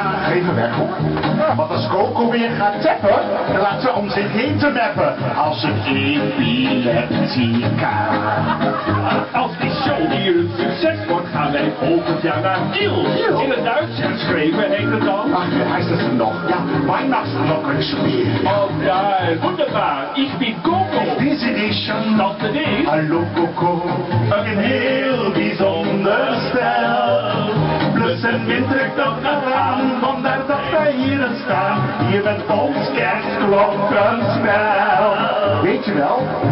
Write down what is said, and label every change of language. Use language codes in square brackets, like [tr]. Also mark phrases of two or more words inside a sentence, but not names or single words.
[nl] Even weg hoor. Want als Coco weer gaat tappen, dan laat ze om zich heen te meppen. Als een epileptica. Als die show hier een succes wordt, gaan wij volgend jaar naar Kiel. In het Duits geschreven heet het dan. [de] Ach, wie heißt es denn noch? Ja, Weihnachtsglockenspiel. Oh geil, wunderbar. Ich bin Coco. [nl] Deze liedje. Tante Dee. Hallo Coco, een heel bijzonder spel. Plus en min trekt ook nog aan, vandaar dat wij hier staan. Hier met ons kerstklokkenspel. Weet je wel, Lellebel?